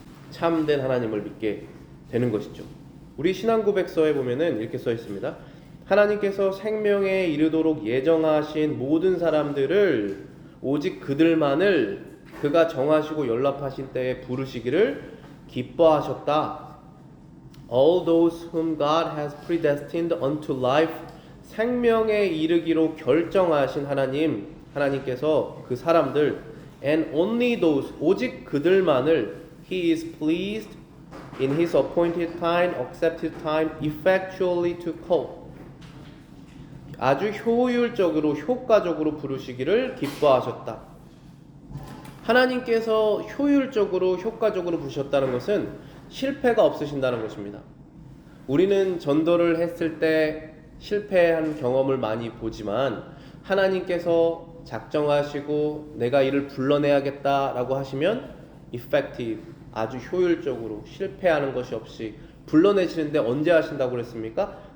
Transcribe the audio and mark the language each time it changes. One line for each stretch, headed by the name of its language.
Korean: 참된 하나님을 믿게 되는 것이죠. 우리 신앙고백서에 보면은 이렇게 써 있습니다. 하나님께서 생명에 이르도록 예정하신 모든 사람들을 오직 그들만을 그가 정하시고 연락하신 때에 부르시기를 기뻐하셨다.
English: All those whom God has predestined unto life,
Korean: 생명에 이르기로 결정하신 하나님께서 그 사람들,
English: and only those,
Korean: 오직 그들만을
English: He is pleased in His appointed time, accepted time, effectually to call.
Korean: 아주 효과적으로 부르시기를 기뻐하셨다. 하나님께서 효과적으로 부르셨다는 것은 실패가 없으신다는 것입니다. 우리는 전도를 했을 때 실패한 경험을 많이 보지만 하나님께서 작정하시고 내가 이를 불러내야겠다라고 하시면 effective, 아주 효율적으로 실패하는 것이 없이 불러내시는데 언제 하신다고 그랬습니까?